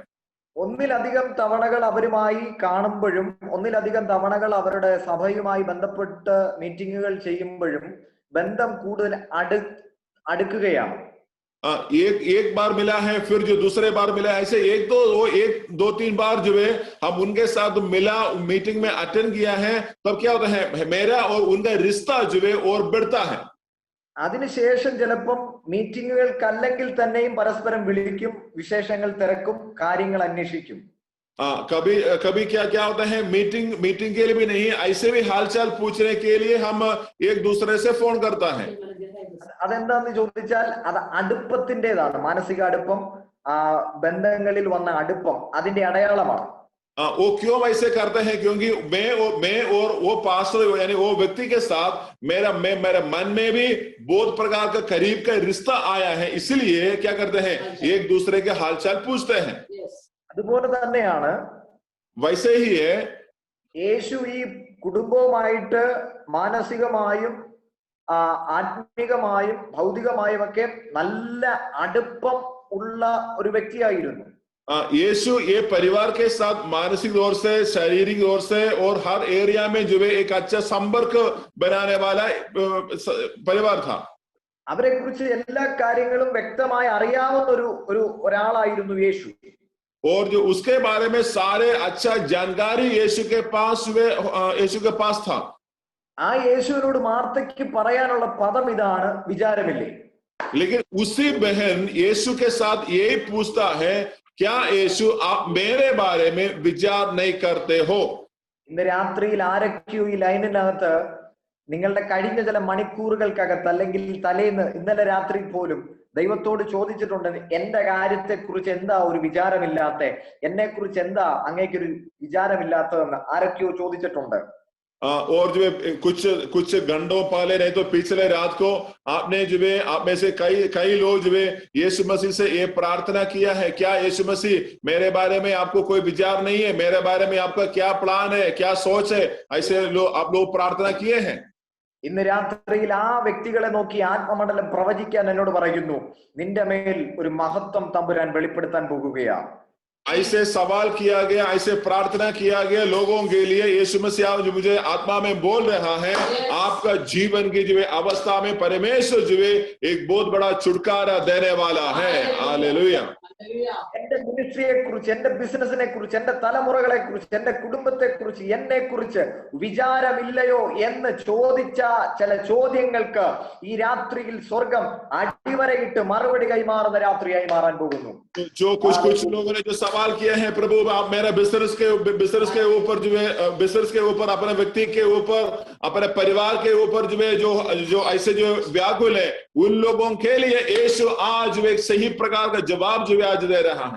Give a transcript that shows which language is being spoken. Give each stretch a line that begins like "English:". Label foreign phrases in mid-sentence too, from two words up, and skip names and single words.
Malayalam: ഒന്നിലധികം തവണകൾ അവരുമായി കാണുമ്പോഴും, ഒന്നിലധികം തവണകൾ അവരുടെ സഭയുമായി ബന്ധപ്പെട്ട് മീറ്റിങ്ങുകൾ ചെയ്യുമ്പോഴും ബന്ധം കൂടുതൽ അടുക്കുകയാണ്.
Hindi: एक बार मिला है, फिर जो दूसरे बार मिला है, ऐसे एक दो तीन बार जो है हम उनके साथ मिला, मीटिंग में अटेंड किया है, तब क्या होता है, मेरा और उनका रिश्ता जो है और बढ़ता है.
Malayalam: അതിനുശേഷം ചിലപ്പം മീറ്റിങ്ങുകൾക്കല്ലെങ്കിൽ തന്നെയും പരസ്പരം വിളിക്കും, വിശേഷങ്ങൾ തിരക്കും, കാര്യങ്ങൾ അന്വേഷിക്കും.
Hindi: कभी क्या होता है, मीटिंग के लिए भी नहीं, ऐसे भी हालचाल पूछने के लिए हम एक दूसरे से फोन करता है.
Malayalam: അതെന്താന്ന് ചോദിച്ചാൽ അത് അടുപ്പത്തിൻ്റെതാണ്, മാനസിക അടുപ്പം, ബന്ധങ്ങളിൽ വന്ന അടുപ്പം, അതിന്റെ അടയാളമാണ്.
Hindi: वो क्यों ऐसे करते हैं, क्योंकि मैं और वो पास्टर यानी वो व्यक्ति के साथ मेरा मन में भी बहुत प्रकार का करीब का रिश्ता आया है, इसलिए क्या करते हैं, एक दूसरे के हालचाल पूछते हैं.
Malayalam: അതുപോലെ തന്നെയാണ്
Hindi: वैसे ही है,
Malayalam: യേശു ഈ കുടുംബവുമായിട്ട് മാനസികമായും ആത്മീകമായും ഭൗതികമായും ഒക്കെ നല്ല അടുപ്പം ഉള്ള ഒരു വ്യക്തിയായിരുന്നു.
Hindi: यीशु ये परिवार के साथ मानसिक तौर से, शारीरिक तौर से और हर एरिया में जो है एक अच्छा संपर्क बनाने वाला परिवार था.
Malayalam: അവരെ കുറിച്ച് എല്ലാ കാര്യങ്ങളും വ്യക്തമായി അറിയാവുന്ന ഒരാളായിരുന്നു യേശു.
Hindi: और जो उसके बारे में सारे अच्छा जानकारी यीशु के पास था.
Malayalam: ആ യേശുവിനോട് മാർത്തയ്ക്ക് പറയാനുള്ള പദം ഇതാണ്, വിചാരമില്ലേ.
Hindi: लेकिन उसी बहन यीशु के साथ यही पूछता है, क्या यीशु आप मेरे बारे में विचार नहीं करते हो?
Malayalam: ഇന്ന് രാത്രിയിൽ ആരൊക്കെയോ ഈ ലൈനിനകത്ത് നിങ്ങളുടെ കഴിഞ്ഞ ചില മണിക്കൂറുകൾക്കകത്ത് അല്ലെങ്കിൽ തലേന്ന് ഇന്നലെ രാത്രി പോലും ദൈവത്തോട് ചോദിച്ചിട്ടുണ്ട്, എന്റെ കാര്യത്തെ കുറിച്ച് എന്താ ഒരു വിചാരമില്ലാത്ത, എന്നെ കുറിച്ച് എന്താ അങ്ങേക്കൊരു വിചാരമില്ലാത്തതെന്ന് ആരൊക്കെയോ ചോദിച്ചിട്ടുണ്ട്.
Hindi: और जो है कुछ घंटों पहले नहीं तो पिछले रात को आपने जो है आप में से कई लोग जो है यीशु मसीह से ये प्रार्थना किया है, क्या यीशु मसीह मेरे बारे में आपको कोई विचार नहीं है, मेरे बारे में आपका क्या प्लान है, क्या सोच है, ऐसे आप लोग प्रार्थना किए हैं.
Malayalam: ഇന്ന് രാത്രിയിൽ ആ വ്യക്തികളെ നോക്കി ആത്മമണ്ഡലം പ്രവചിക്കാൻ എന്നോട് പറയുന്നു, നിന്റെ മേൽ ഒരു മഹത്വം തമ്പുരാൻ വെളിപ്പെടുത്താൻ പോകുകയാണ്.
Hindi: ऐसे सवाल किया गया, ऐसे प्रार्थना किया गया लोगों के लिए. यीशु मसीह जो मुझे आत्मा में बोल रहा है, आपका जीवन की जो है अवस्था में परमेश्वर जो है एक बहुत बड़ा छुटकारा देने वाला है. हालेलुया.
Malayalam: എന്റെ മിനിസ്ട്രിയെ കുറിച്ച്, എന്റെ ബിസിനസിനെ കുറിച്ച്, എന്റെ തലമുറകളെ കുറിച്ച്, എന്റെ കുടുംബത്തെ കുറിച്ച്, എന്നെ കുറിച്ച് വിചാരമില്ലയോ എന്ന് ചോദിച്ച ചില ചോദ്യങ്ങൾക്ക് ഈ രാത്രിയിൽ സ്വർഗം അടിവരയിട്ട് മറുപടി കൈമാറുന്ന രാത്രിയായി മാറാൻ പോകുന്നു.
Hindi: जो कुछ लोगों ने जो सवाल किया है, प्रभु आप मेरा बिजनेस के ऊपर जो है, बिजनेस के ऊपर, अपने व्यक्ति के ऊपर, अपने परिवार के ऊपर जो है जो ऐसे जो व्याकुल है, उन लोगों के लिए यीशु आज एक सही प्रकार का जवाब जो है आज दे रहा है।